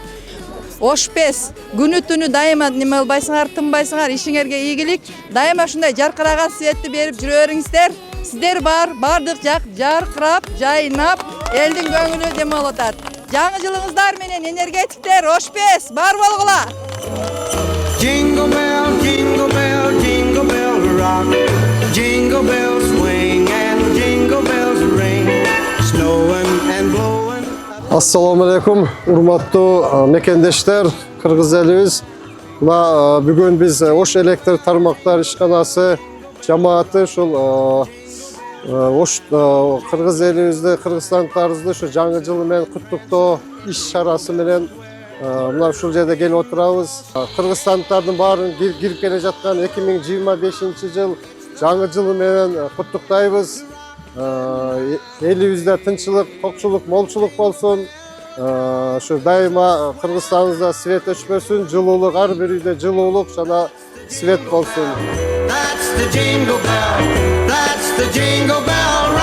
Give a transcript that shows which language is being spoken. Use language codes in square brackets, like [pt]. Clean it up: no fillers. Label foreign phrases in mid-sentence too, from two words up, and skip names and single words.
[ky] Ошпес, күнү түнү дайыма неме кылбайсыңар, тынбайсыңар, ишиңерге ийгилик. Дайыма ушундай жаркыраган светти берип жүрө бериңиздер. Сиздер бардык жак жаркырап, жайнап, элдин көңүлү неме болуп атат. Жаңы жылыңыздар менен энергетиктер Ошпес бар болгула. [en] Jingle bell, jingle bell, jingle bell rock. Jingle bells swing and jingle bells ring. Snowing and blowing. [ar] السلام عليكم, [ky] urmаттуу мекендештер, кыргыз элибиз. Мына бүгүн биз Ош электр тармактар ишканасы жамааты ушул Ош кыргыз элибизди, кыргызстандыктарыбызды ушу жаңы жылы менен куттуктоо иш чарасы менен мына ушул жерде келип отурабыз. Кыргызстандыктардын баарын кирип келе жаткан 2025-жыл жаңы жылы менен куттуктайбыз. Элибизде тынччылык, токчулук, молчулук болсун. Ушу дайыма Кыргызстаныбызда свет өчпөсүн, жылуулук, ар бир үйдө жылуулук жана свет болсун. [en] That's the jingle bell. That's the jingle bell